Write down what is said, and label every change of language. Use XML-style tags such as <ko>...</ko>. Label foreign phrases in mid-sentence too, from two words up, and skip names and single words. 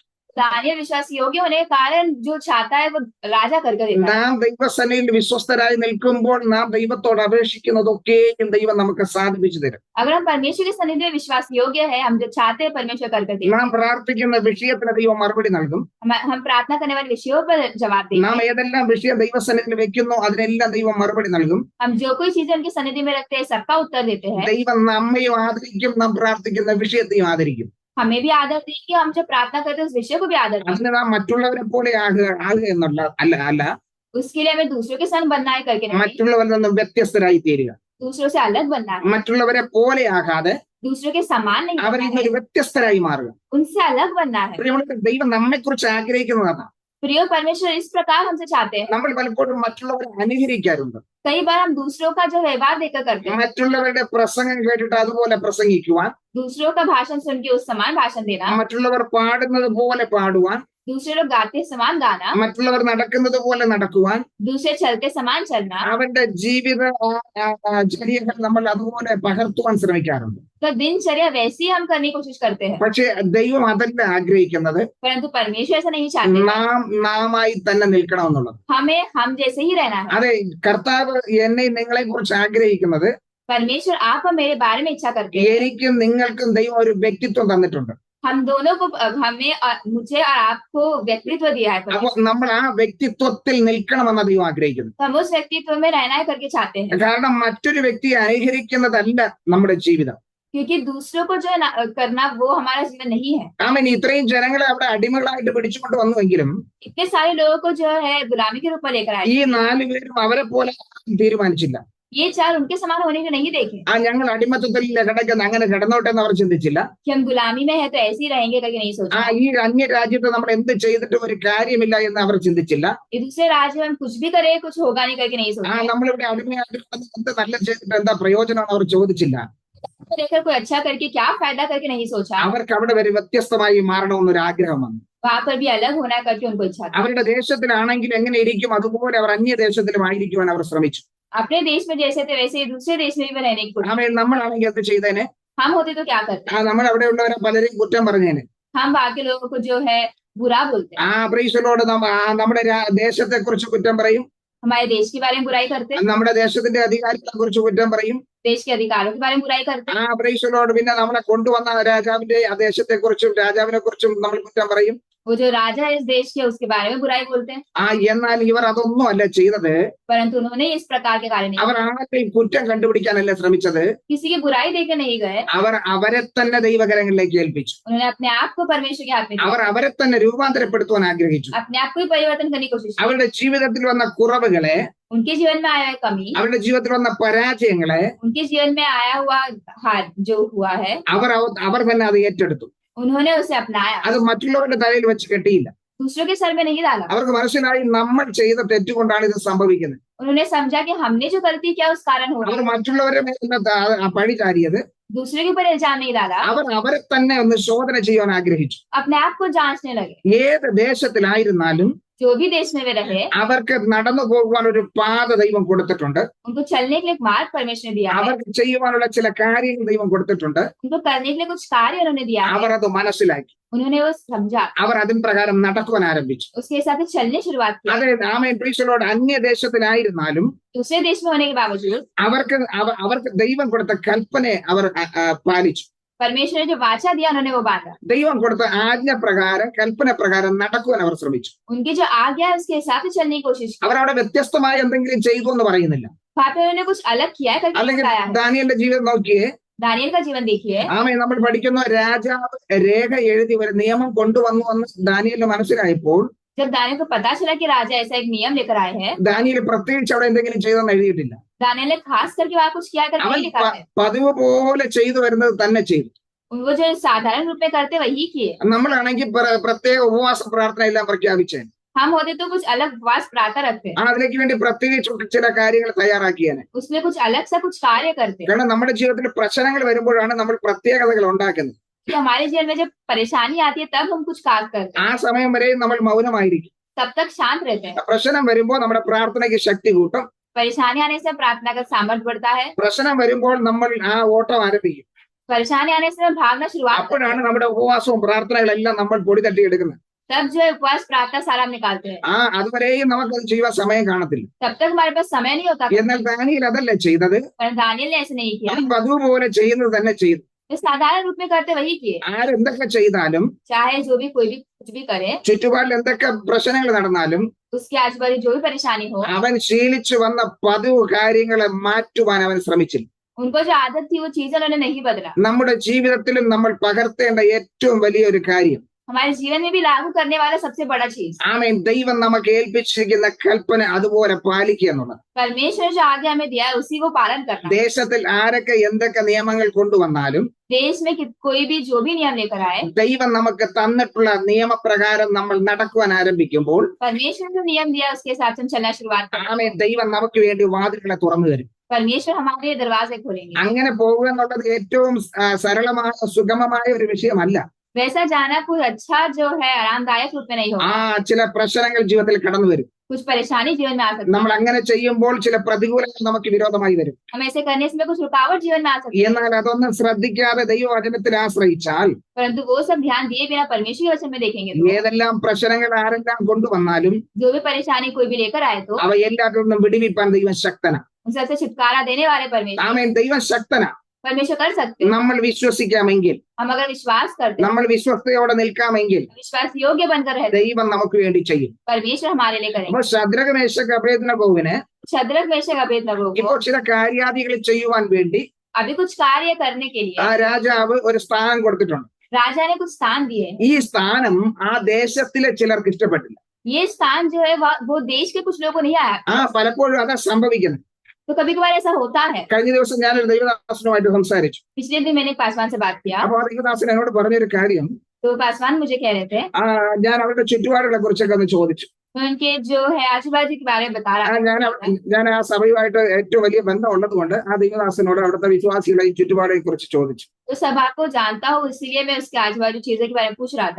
<hi>दानियल विश्वास योग्य होने के कारण जो चाहता है वो राजा कर देता है।</hi> <ml>നാം ദൈവസന്നിധിയിൽ വിശ്വസ്തരായി നിൽക്കുമ്പോൾ നാം ദൈവത്തോട് അപേക്ഷിക്കുന്നതൊക്കെയും ദൈവം നമുക്ക് സാധിപ്പിച്ചു തരും.</ml> <hi>अगर हम परमेश्वर के सन्निधि में विश्वास योग्य है, हम जो चाहते हैं परमेश्वर कर देते हैं।</hi> <ml>നാം പ്രാർത്ഥിക്കുന്ന വിഷയത്തിന് ദൈവം മറുപടി നൽകും.</ml> <hi>हम प्रार्थना करने वाले विषयों पर जवाब देंगे।</hi> <ml>നാം ഏതെല്ലാം വിഷയം ദൈവസന്നിധിയിൽ വെക്കുന്നു അതിനെല്ലാം ദൈവം മറുപടി നൽകും.</ml> <hi>हम जो कोई चीजें उनकी सन्निधि में रखते हैं सबका उत्तर देते हैं।</hi> <ml>ദൈവം നമ്മയും ആദരിക്കും, നാം പ്രാർത്ഥിക്കുന്ന വിഷയത്തെയും ആദരിക്കും.</ml> <hi>हमें भी आदर देंगे, हम जो प्रार्थना करते हैं उस विषय को भी आदर देंगे।</hi> <ml>അതിന് നാം മറ്റുള്ളവരെ പോലെ ആകുക എന്നുള്ള അല്ല,</ml> <hi>उसके लिए हमें दूसरों के संग बनना है करके नहीं,</hi> <ml>മറ്റുള്ളവരിൽ നിന്നും വ്യത്യസ്തരായി തീരുക.</ml> <hi>दूसरों से अलग बनना है,</hi> <ml>മറ്റുള്ളവരെ പോലെ ആകാതെ</ml> <hi>दूसरों के समान नहीं</hi> <ml>അവരിൽ</ml> <hi>बनना</hi> <ml>നിന്ന്</ml> <hi>है,</hi> <ml>വ്യത്യസ്തരായി മാറുക.</ml> <hi>उनसे अलग बनना है।</hi> <ml>ദൈവം നമ്മെ കുറിച്ച് ആഗ്രഹിക്കുന്നതാണ്.</ml> <hi>प्रिय परमेश्वर इस प्रकार हमसे चाहते हैं।</hi> <ml>നമ്മൾ പലപ്പോഴും മറ്റുള്ളവരെ അനുകരിക്കാറുണ്ട്.</ml> <hi>कई बार हम दूसरों का जो व्यवहार देखकर करते हैं,</hi> <ml>മറ്റുള്ളവരുടെ പ്രസംഗം കേട്ടിട്ട് അതുപോലെ പ്രസംഗിക്കുവാൻ,</ml> <hi>दूसरों का भाषण सुन के उस समान भाषण देना,</hi> <ml>മറ്റുള്ളവർ പാടുന്നത് പോലെ പാടുവാൻ,</ml> <hi>दूसरे लोग गाते समान गाना,</hi> <ml>മറ്റുള്ളവർ നടക്കുന്നത് പോലെ നടക്കുവാൻ,</ml> <hi>दूसरे चलते समान चलना,</hi> <ml>അവന്റെ ജീവിത ചര്യകൾ നമ്മൾ അതുപോലെ പകർത്തുവാൻ ശ്രമിക്കാറുണ്ട്.</ml> <hi>तो दिनचर्या वैसी हम करने की कोशिश करते हैं।</hi> <ml>പക്ഷേ ദൈവം അതല്ല ആഗ്രഹിക്കുന്നത്.</ml> <hi>परंतु परमेश्वर ऐसा नहीं चाहते।</hi> <ml>നാമായി തന്നെ നിൽക്കണമെന്നുള്ളത്.</ml> <hi>हमें हम जैसे ही रहना है।</hi> <ml>അതെ, കർത്താവ് എന്നെ നിങ്ങളെ കുറിച്ച് ആഗ്രഹിക്കുന്നത്,</ml> <hi>परमेश्वर आप और मेरे बारे में इच्छा करते हैं।</hi> <ml>എനിക്കും നിങ്ങൾക്കും ദൈവം ഒരു വ്യക്തിത്വം തന്നിട്ടുണ്ട്.</ml> <hi>हम दोनों को, हमें और मुझे और आपको व्यक्तित्व दिया है</hi> <ml>അപ്പൊ നമ്മൾ ആ വ്യക്തിത്വത്തിൽ നിൽക്കണമെന്ന് ദൈവം ആഗ്രഹിക്കുന്നു.</ml> <hi>हम उस व्यक्तित्व में रहना है करके चाहते हैं।</hi> <ml>കാരണം മറ്റൊരു വ്യക്തിയെ അനുകരിക്കുന്നതല്ല നമ്മുടെ ജീവിതം.</ml> <hi>क्योंकि दूसरों को जो है करना वो हमारा जीवन नहीं है।</hi> <ml>ആമേൻ. ഇത്രയും ജനങ്ങളെ അവിടെ അടിമകളായിട്ട് പിടിച്ചുകൊണ്ട് വന്നുവെങ്കിലും</ml> <hi>इतने सारे लोगों को जो है गुलामी के रूप में लेकर आए,</hi> <ml>ഈ 4 പേരും അവരെ പോലെ തീരുമാനിച്ചില്ല.</ml> <hi>ये 4 उनके समान होने को नहीं देखे</hi> <ml>ഞങ്ങൾ അടിമത്തത്തിൽ കിടക്കുന്ന അങ്ങനെ കിടന്നോട്ടെ എന്ന് അവർ ചിന്തിച്ചില്ല.</ml> <hi>कि हम गुलामी में है तो ऐसे ही रहेंगे करके नहीं सोचा।</hi> <ml>ഈ അന്യ രാജ്യത്ത് നമ്മൾ എന്ത് ചെയ്തിട്ടും ഒരു കാര്യമില്ല എന്ന് അവർ ചിന്തിച്ചില്ല.</ml> <hi>ये दूसरे राज्य में हम कुछ भी करें कुछ होगा नहीं करके नहीं सोचा।</hi> <ml>നമ്മളിവിടെ അടിമയായിട്ട് എന്ത് നല്ല ചെയ്തിട്ട് എന്താ പ്രയോജനമാണ് അവർ ചോദിച്ചില്ല.</ml> <hi>देखकर कोई अच्छा करके क्या फायदा करके नहीं सोचा।</hi> <ml>അവർക്ക് അവിടെ വരെ വ്യത്യസ്തമായി മാറണമെന്നൊരു ആഗ്രഹം വന്നു.</ml> <hi>वहां पर भी अलग होना करके उनको इच्छा थी।</hi> <ml>അവരുടെ ദേശത്തിലാണെങ്കിൽ എങ്ങനെ ഇരിക്കും അതുപോലെ അവർ അന്യദേശത്തിലും ആയിരിക്കുവാൻ അവർ ശ്രമിച്ചു.</ml> <hi>अपने देश में जैसे थे वैसे ही दूसरे देश में भी रहने की कोशिश।</hi> <ml>ആമേൻ. നമ്മളാണെങ്കിൽ അത് ചെയ്തേനെ.</ml> <hi>हम होते तो क्या करते?</hi> <ml>നമ്മൾ അവിടെയുള്ളവരെ പലരെയും കുറ്റം പറഞ്ഞേനെ.</ml> <hi>हम बाकी लोगों को जो है बुरा बोलते हैं,</hi> <en>Praise Lord.</en> <ml>നമ്മുടെ ദേശത്തെ കുറിച്ച് കുറ്റം പറയും,</ml> <hi>हमारे देश के बारे में बुराई करते हैं,</hi> <ml>നമ്മുടെ ദേശത്തിന്റെ അധികാരികളെ കുറിച്ച് കുറ്റം പറയും.</ml> <hi>देश के अधिकारों के बारे में बुराई करते हैं,</hi> <en>Praise Lord.</en> <ml>പിന്നെ നമ്മളെ കൊണ്ടുവന്ന രാജാവിന്റെ ആ ദേശത്തെ കുറിച്ചും രാജാവിനെ കുറിച്ചും നമ്മൾ കുറ്റം പറയും.</ml> <hi>वो जो राजा है इस देश के उसके बारे में बुराई बोलते हैं।</hi> <ml>എന്നാൽ ഇവർ അതൊന്നും അല്ല ചെയ്തത്.</ml> <hi>परंतु उन्होंने इस प्रकार के कार्य नहीं</hi> <ml>അവർ</ml> <hi>किए।</hi> <ml>ആരുടെയും കുറ്റം കണ്ടുപിടിക്കാനല്ല ശ്രമിച്ചത്.</ml> <hi>किसी की बुराई देकर नहीं गए,</hi> <ml>അവർ അവരെ തന്നെ ദൈവകരങ്ങളിലേക്ക് ഏൽപ്പിച്ചു.</ml> <hi>उन्होंने अपने आप को परमेश्वर के हाथ में दिया,</hi> <ml>അവർ അവരെ തന്നെ രൂപാന്തരപ്പെടുത്തുവാൻ ആഗ്രഹിച്ചു.</ml> <hi>अपने आप को ही परिवर्तन करने की कोशिश की।</hi> <ml>അവരുടെ ജീവിതത്തിൽ വന്ന കുറവുകളെ,</ml> <hi>उनके जीवन में आया हुआ कमी,</hi> <ml>അവരുടെ ജീവിതത്തിൽ വന്ന പരാജയങ്ങളെ</ml> <hi>उनके जीवन में आया हुआ हार जो हुआ है,</hi> <ml>അവർ തന്നെ അത് ഏറ്റെടുത്തു.</ml> <hi>उन्होंने उसे अपनाया,</hi> <ml>അത് മറ്റുള്ളവരുടെ തലയിൽ വെച്ച് കെട്ടിയില്ല.</ml> <hi>दूसरों के सर में नहीं डाला।</hi> <ml>അവർക്ക് മനസ്സിലായി നമ്മൾ ചെയ്ത തെറ്റുകൊണ്ടാണ് ഇത് സംഭവിക്കുന്നത്.</ml> <hi>उन्होंने समझा कि हमने जो गलती किया उस कारण हो रहा</hi> <ml>അവർ</ml> <hi>है।</hi> <ml>മറ്റുള്ളവരെ മേൽ പഴി ചാരിയത്.</ml> <hi>दूसरे के ऊपर इल्जाम नहीं डाला,</hi> <ml>അവർ അവരെ തന്നെ ഒന്ന് ശോധന ചെയ്യാൻ ആഗ്രഹിച്ചു.</ml> <hi>अपने आप को जांचने लगे।</hi> <ml>ഏത് ദേശത്തിലായിരുന്നാലും</ml> <hi>जो भी देश में वे रहे,</hi> <ml>അവർക്ക് നടന്നു പോകുവാൻ ഒരു പാത ദൈവം കൊടുത്തിട്ടുണ്ട്.</ml> <hi>उनको चलने के लिए एक मार्ग परमेश्वर ने दिया है,</hi> <ml>അവർക്ക് ചെയ്യുവാനുള്ള ചില കാര്യങ്ങൾ ദൈവം കൊടുത്തിട്ടുണ്ട്.</ml> <hi>उनको करने के लिए कुछ कार्य उन्होंने दिया है,</hi> <ml>അവർ അത് മനസ്സിലാക്കി.</ml> <hi>उन्होंने वो समझा,</hi> <ml>അവർ അതിൻ പ്രകാരം നടക്കുവാൻ ആരംഭിച്ചു.</ml> <hi>उसके हिसाब से चलने शुरुआत की।</hi> <ml>അതെ, ആമേൻ.</ml> <en>Praise the Lord.</en> <ml>അന്യദേശത്തിലായിരുന്നാലും</ml> <hi>दूसरे देश में होने के बावजूद</hi> <ml>അവർക്ക് ദൈവം കൊടുത്ത കൽപ്പനയെ അവർ പാലിച്ചു.</ml> <hi>परमेश्वर ने जो वाचा दिया उन्होंने वो बांधा।</hi> <ml>ദൈവം കൊടുത്ത ആജ്ഞ പ്രകാരം, കൽപ്പന പ്രകാരം നടക്കുവാൻ അവർ ശ്രമിച്ചു.</ml> <hi>उनकी जो आज्ञा है उसके हिसाब से चलने की कोशिश की।</hi> <ml>അവർ അവിടെ വ്യത്യസ്തമായ എന്തെങ്കിലും ചെയ്തു എന്ന് പറയുന്നില്ല.</ml> <hi>वहां पे उन्होंने कुछ अलग किया है करके</hi> <ml>അല്ലെങ്കിൽ</ml> <hi>बताया है।</hi> <ml>ദാനിയേലിന്റെ ജീവിതം നോക്കിയേ.</ml> <hi>दानियल का जीवन देखिए,</hi> <ml>ആമേൻ. നമ്മൾ പഠിക്കുന്ന രാജാവ് രേഖ എഴുതി ഒരു നിയമം കൊണ്ടുവന്നു എന്ന് ദാനിയേലിന് മനസ്സിലായപ്പോൾ</ml> <hi>जब दानियल को पता चला कि राजा ऐसा एक नियम लेकर आए हैं,</hi> <ml>ദാനിയേൽ പ്രത്യേകിച്ച് അവിടെ എന്തെങ്കിലും ചെയ്തെന്ന് എഴുതിയിട്ടില്ല.</ml> <hi>दानियल ने खास करके वहां कुछ किया करके</hi> <ml>അവൻ</ml> <hi>नहीं लिखा है।</hi> <ml>പതിവ് പോലെ ചെയ്തു വരുന്നത് തന്നെ ചെയ്തു.</ml> <hi>वो जो साधारण रूप में करते वही किए।</hi> <ml>നമ്മളാണെങ്കിൽ പ്രത്യേക ഉപവാസ പ്രാർത്ഥന എല്ലാം പ്രഖ്യാപിച്ചേ.</ml> <hi>हम होते तो कुछ अलग उपवास प्रार्थना रखते,</hi> <ml>അതിലേക്ക് വേണ്ടി പ്രത്യേകിച്ച് ചില കാര്യങ്ങൾ തയ്യാറാക്കിയാണ്.</ml> <hi>उसमें कुछ अलग सा कुछ कार्य करते।</hi> <ml>കാരണം നമ്മുടെ ജീവിതത്തിൽ പ്രശ്നങ്ങൾ വരുമ്പോഴാണ് നമ്മൾ പ്രത്യേകതകൾ ഉണ്ടാക്കുന്നത്.</ml> <hi>तो हमारे जीवन में जब परेशानी आती है तब हम कुछ कार्य करते हैं,</hi> <ml>ആ സമയം വരെ നമ്മൾ മൗനമായിരിക്കും.</ml> <hi>तब तक शांत रहते हैं।</hi> <ml>പ്രശ്നം വരുമ്പോൾ നമ്മുടെ പ്രാർത്ഥനയ്ക്ക് ശക്തി കൂട്ടും.</ml> <hi>परेशानी आने से प्रार्थना का सामर्थ्य बढ़ता है,</hi> <ml>പ്രശ്നം വരുമ്പോൾ നമ്മൾ ആ ഓട്ടം ആരംഭിക്കും.</ml> <hi>परेशानी आने से भागना शुरुआत करते</hi> <ml>അപ്പോഴാണ് നമ്മുടെ ഉപവാസവും പ്രാർത്ഥനകളെല്ലാം നമ്മൾ പൊടി തട്ടിയെടുക്കുന്നത്.</ml> <hi>हैं। तब जो है उपवास प्रार्थना सारा हम निकालते हैं,</hi> <ml>അതുവരെയും നമുക്കത് ചെയ്യുവാൻ സമയം കാണത്തില്ല.</ml> <hi>तब तक हमारे पास समय नहीं होता।</hi> <ml>എന്നാൽ ദാനിയേൽ അതല്ല ചെയ്തത്.</ml> <hi>पर दानियल ने ऐसे नहीं किया,</hi> <ml>അവൻ പതിവ് പോലെ ചെയ്യുന്നത് തന്നെ ചെയ്തു.</ml> <hi>वे साधारण रूप में करते वही किए।</hi> <ml>ആരെന്തൊക്കെ ചെയ്താലും,</ml> <hi>चाहे जो भी कोई भी कुछ भी करे,</hi> <ml>ചുറ്റുപാടിൽ എന്തൊക്കെ പ്രശ്നങ്ങൾ നടന്നാലും</ml> <hi>उसके आजू बाजू जो भी परेशानी हो,</hi> <ml>അവൻ ശീലിച്ചു വന്ന പതിവ് കാര്യങ്ങളെ മാറ്റുവാൻ അവൻ ശ്രമിച്ചില്ല.</ml> <hi>उनको जो आदत थी वो चीजें उन्होंने नहीं बदला।</hi> <ml>നമ്മുടെ ജീവിതത്തിലും നമ്മൾ പകർത്തേണ്ട ഏറ്റവും വലിയൊരു കാര്യം,</ml> <hi>हमारे जीवन में भी लागू करने वाला सबसे बड़ा चीज,</hi> <ml>ആമേൻ, ദൈവം നമുക്ക് ഏൽപ്പിച്ചിരിക്കുന്ന കൽപ്പന അതുപോലെ പാലിക്കുക എന്നുള്ളത്.</ml> <hi>परमेश्वर ने जो आगे हमें दिया है उसी को पालन करना।</hi> <ml>ദേശത്തിൽ ആരൊക്കെ എന്തൊക്കെ നിയമങ്ങൾ കൊണ്ടുവന്നാലും</ml> <hi>देश में कोई भी जो भी नियम लेकर आए,</hi> <ml>ദൈവം നമുക്ക് തന്നിട്ടുള്ള നിയമപ്രകാരം നമ്മൾ നടക്കുവാൻ ആരംഭിക്കുമ്പോൾ</ml> <hi>परमेश्वर ने जो नियम दिया उसके हिसाब से हम चलना शुरुआत करें,</hi> <ml>ആമേൻ, ദൈവം നമുക്ക് വേണ്ടി വാതിലുകളെ തുറന്നു തരും.</ml> <hi>परमेश्वर हमारे लिए दरवाजे खोलेंगे।</hi> <ml>അങ്ങനെ പോകുക എന്നുള്ളത് ഏറ്റവും സരളമായ സുഗമമായ ഒരു വിഷയമല്ല.</ml> <hi>वैसा जाना कोई अच्छा जो है आरामदायक रूप में नहीं होगा।</hi> <ml>ചില പ്രശ്നങ്ങൾ ജീവിതത്തിൽ കടന്നു വരും.</ml> <hi>कुछ परेशानी जीवन में आ सकती</hi> <ml>നമ്മൾ അങ്ങനെ ചെയ്യുമ്പോൾ ചില പ്രതികൂലങ്ങൾ നമുക്ക് വിരോധമായി വരും.</ml> <hi>है, हम ऐसे करने से कुछ रुकावट जीवन में आ सकती है,</hi> <ml>എന്നാൽ അതൊന്നും ശ്രദ്ധിക്കാതെ ദൈവവചനത്തിൽ ആശ്രയിച്ചാൽ</ml> <hi>परंतु वो सब ध्यान दिए बिना परमेश्वर के वचन में देखेंगे तो</hi> <ml>ഏതെല്ലാം പ്രശ്നങ്ങൾ ആരെല്ലാം കൊണ്ടുവന്നാലും</ml> <hi>जो भी परेशानी कोई भी लेकर आए तो</hi> <ml>അവ എല്ലാത്തിൽ നിന്നും വിടുവിപ്പാൻ ദൈവം ശക്തനാ.</ml> <hi>उन सबसे छुटकारा देने वाले परमेश्वर</hi> <ml>ആമേൻ, ദൈവം ശക്തനാ.</ml> <hi>परमेश्वर कर सकते हैं।</hi> <ml>നമ്മൾ വിശ്വസിക്കാമെങ്കിൽ,</ml> <hi>हम अगर विश्वास करते हैं,</hi> <ml>നമ്മൾ വിശ്വസ്തയോടെ നിൽക്കാമെങ്കിൽ</ml> <hi>विश्वास योग्य बनकर रहते हैं,</hi> <ml>ദൈവം നമുക്ക് വേണ്ടി ചെയ്യും.</ml> <hi>परमेश्वर हमारे लिए करेंगे।</hi> <ml>അപ്പോൾ ശദ്രക മേശക്ക് അബേദ്നെഗോവിന്</ml> <hi>शद्रक मेशक अबेदनगो को</hi> <ml>ഇപ്പോൾ ചില കാര്യാദികൾ ചെയ്യുവാൻ വേണ്ടി</ml> <hi>अभी कुछ कार्य करने के लिए</hi> <ml>ആ രാജാവ് ഒരു സ്ഥാനം കൊടുത്തിട്ടുണ്ട്.</ml> <hi>राजा ने कुछ स्थान दिए।</hi> <ml>ഈ സ്ഥാനം ആ ദേശത്തിലെ ചിലർക്ക് ഇഷ്ടപ്പെട്ടില്ല.</ml> <hi>ये स्थान जो है वो देश के कुछ लोगों को नहीं आया।</hi> <ml>പലപ്പോഴും അതാ സംഭവിക്കുന്നത്.</ml> <hi>तो कभी कभार ऐसा होता है।</hi> <ml>കഴിഞ്ഞ ദിവസം ഞാനൊരു ദൈവദാസനുമായിട്ട് സംസാരിച്ചു.</ml> <hi>पिछले दिन मैंने एक पासवान से बात किया,</hi> <ml>അപ്പൊ ആ ദൈവദാസൻ എന്നോട് പറഞ്ഞൊരു കാര്യം,</ml> <hi>तो पासवान मुझे कह रहे थे</hi> <ml>ഞാൻ അവരുടെ ചുറ്റുപാടുകളെ കുറിച്ചൊക്കെ ഒന്ന് ചോദിച്ചു.</ml> <hi>उनके जो है आजू बाजू के बारे में बता रहा था।</hi> <ml>ഞാൻ ആ സഭയുമായിട്ട് ഏറ്റവും വലിയ ബന്ധം ഉള്ളതുകൊണ്ട് ആ ദൈവദാസനോട് അവിടുത്തെ വിശ്വാസികളെ ഈ ചുറ്റുപാടുകളെ കുറിച്ച് ചോദിച്ചു.</ml> <hi>तो सभा को जानता हूँ, इसलिए मैं उसके आजू बाजू चीजों के बारे में पूछ रहा था।</hi>